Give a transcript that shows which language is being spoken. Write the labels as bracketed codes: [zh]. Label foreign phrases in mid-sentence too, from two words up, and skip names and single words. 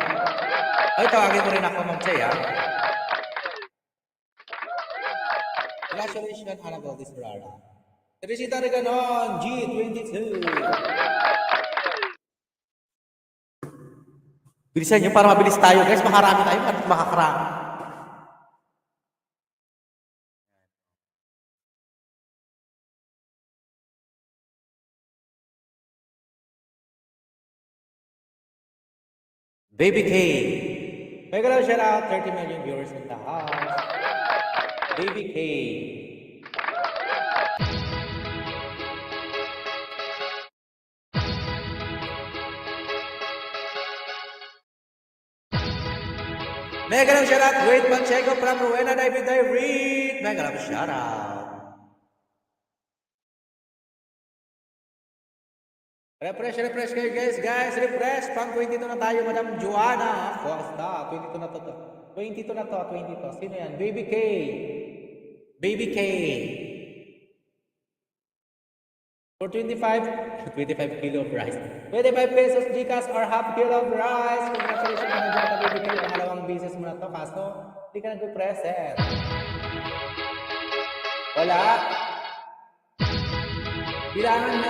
[tl] Ay, tawagin ko rin ako, Ma'am Chea. Congratulations, Annabelle D. Surara. Teresita Reganon, G22. Bilisan nyo para mabilis tayo guys. Makarami tayo at makakarami. Baby K. [en] Mega love shout out. 30 million viewers in the house. Baby K. Mega love shout out. Wait, Manchego from Rowena David Reed. Mega love shout out. [tl] Refresh kayo guys, refresh. Pang 22 na tayo, Madam Joanna Costa. 22 na to. 22. Sino yan? Baby K. [en] Baby K. For 25 kilo of rice. 25 pesos Gcash or half kilo of rice. [tl] Congratulations ka na dyan ka, Baby K. Pangalawang business mo na to, kaso hindi ka nag-present. Wala. Bilangan na.